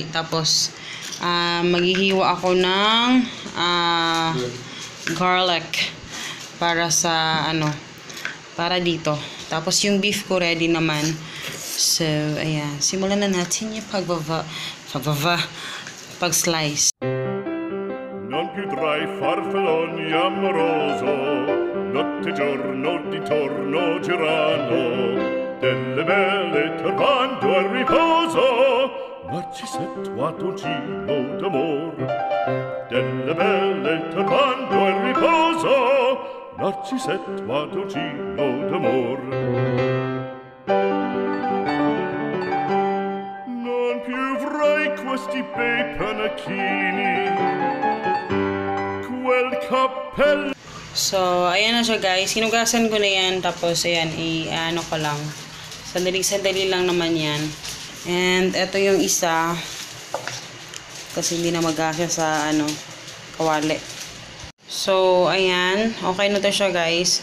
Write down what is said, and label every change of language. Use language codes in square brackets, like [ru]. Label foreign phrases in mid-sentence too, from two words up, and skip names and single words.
[tl] Tapos, maghihiwa ako ng garlic para sa para dito. Tapos, yung beef ko ready naman. So, ayan. Simulan na natin yung pag-slice. [it] Non più tra i farfalloni amoroso, notte e giorno d'intorno girano, delle belle turbando al riposo, Narcisetto a dolcino d'amor. Delle belle turbando al riposo, Narcisetto a dolcino d'amor. Non più avrai questi bei panacchini, quel cappello. [tl] So, ayan na siya guys. Hinugasan ko na yan. Tapos, ayan, i-ano ko lang. Sandali lang naman yan. And, ito yung isa. Kasi hindi na mag-asya sa, kawali. So, ayan. Okay na to siya guys.